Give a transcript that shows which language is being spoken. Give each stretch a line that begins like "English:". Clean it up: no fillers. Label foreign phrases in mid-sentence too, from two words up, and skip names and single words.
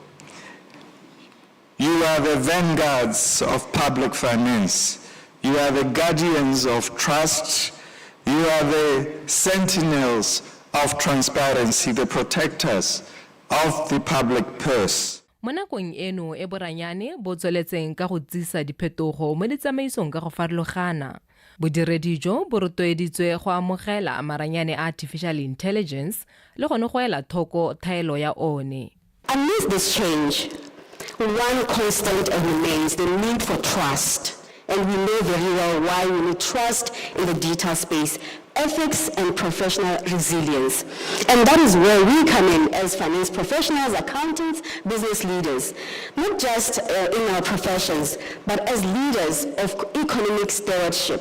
English: You are the vanguards of public finance. You are the guardians of trust. You are the sentinels of transparency, the protectors of the public purse.
Tswana: Mo nakong eno e boranyane bo tsweletseng ka go tsisa diphetogo mo ditsamaisong ka go farologana. Bodiredi jo bo rotloeditswe go amogela maranyane a
English: artificial intelligence
Tswana: le gone go ela thoko thaelo ya one.
English: Amidst this change, one constant remains the need for trust. And we know very well why we need trust in the digital space, ethics and professional resilience. And that is where we come in as finance professionals, accountants, business leaders, not just in our professions, but as leaders of economic stewardship.